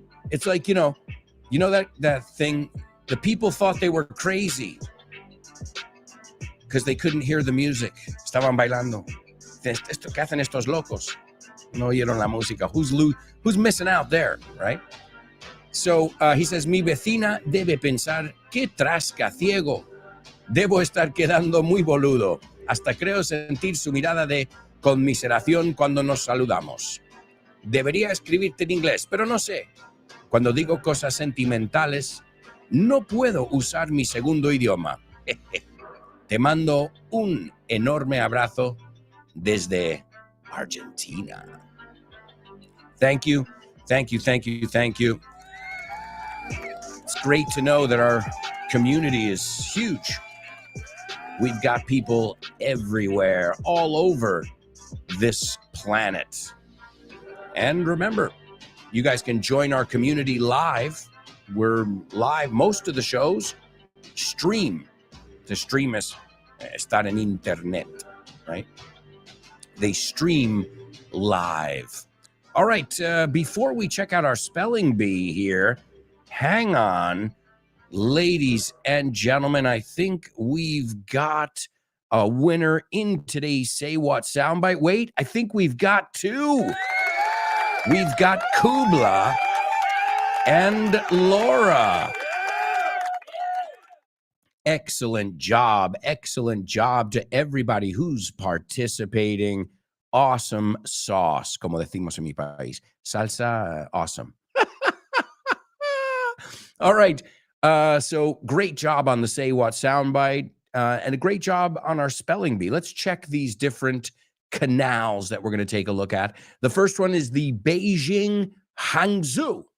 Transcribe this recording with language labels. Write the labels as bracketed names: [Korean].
[English] It's like, you know that thing. The people thought they were crazy because they couldn't hear the music. [Spanish] Estaban bailando. Esto que hacen estos locos. No oyeron la música. [English] Who's missing out there, right? So he says, [Spanish] mi vecina debe pensar, qué trasca ciego. Debo estar quedando muy boludo. Hasta creo sentir su mirada de conmiseración cuando nos saludamos. Debería escribirte en inglés, pero no sé. Cuando digo cosas sentimentales, no puedo usar mi segundo idioma. Te mando un enorme abrazo desde Argentina. [English] Thank you, thank you, thank you, thank you. It's great to know that our community is huge. We've got people everywhere, all over this planet. And remember, you guys can join our community live. We're live. Most of the shows stream. To stream is [Spanish] estar en internet, [English] right? They stream live. All right, before we check out our spelling bee here, hang on, ladies and gentlemen. I think we've got a winner in today's Say What soundbite. Wait, I think we've got two. We've got Kubla and Laura. Excellent job to everybody who's participating. Awesome sauce, como decimos en mi país. Salsa, awesome. All right, so great job on the Say What soundbite, and a great job on our spelling bee. Let's check these different canals that we're going to take a look at. The first one is the Beijing Hangzhou.